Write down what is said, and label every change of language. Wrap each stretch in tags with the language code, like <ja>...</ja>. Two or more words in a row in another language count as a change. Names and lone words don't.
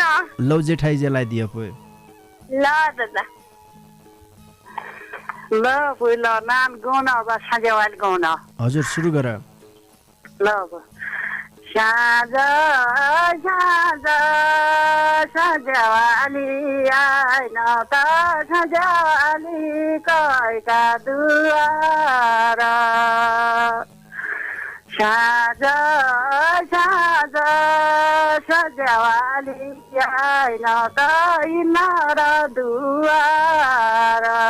<ne>लौ जेठाई जेलाई दियो पो। ल दादा ल पहिल नाम गाउन अब साँझवाली गाउन। हजुर सुरु गर।</ne> <mai>ल अब साँझ साँझ साँझवाली आइन त साँझवाली कैका दुवार। साँझ साँझ साँझवाली आइन त इनार दुवार।</mai>